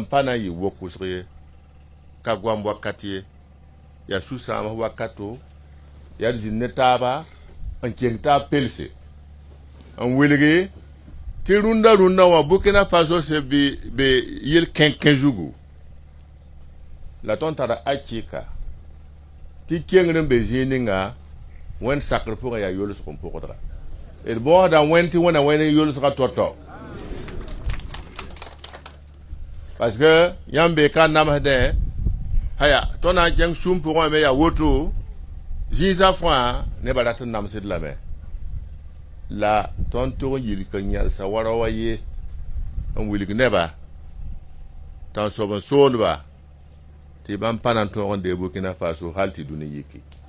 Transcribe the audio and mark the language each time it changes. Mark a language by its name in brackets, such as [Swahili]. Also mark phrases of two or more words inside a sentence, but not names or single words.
[Mossi] pa na n yɩ wok wʋsg ye ka goam wakat ye yaa sũ-sãams wakato yaa d zĩnd ne taaba n keng taab pelse n wilge tɩ rũndã wã Burkina Faso se be yel kẽn zugu la tõnd tara akɩka tɩ kengr n be zĩig ninga wẽnd sakr pʋgẽ yaa yolsg n pʋgdga d bõosda wẽnd tɩ wẽna wẽnd yolsga to-to [French] parce que [Mossi] yãmb be ka namsdẽ haya tõnd na n kẽng sũm pʋgẽ me yaa woto zĩisã fãa nebã rat n namsd lame la tõnd tog n yik n yãlsa wara wa ye n wilg nebã t'a n soab n soondba tɩ bãmb pa na n tõog n dee Burkina Faso hal tɩ dũni yiki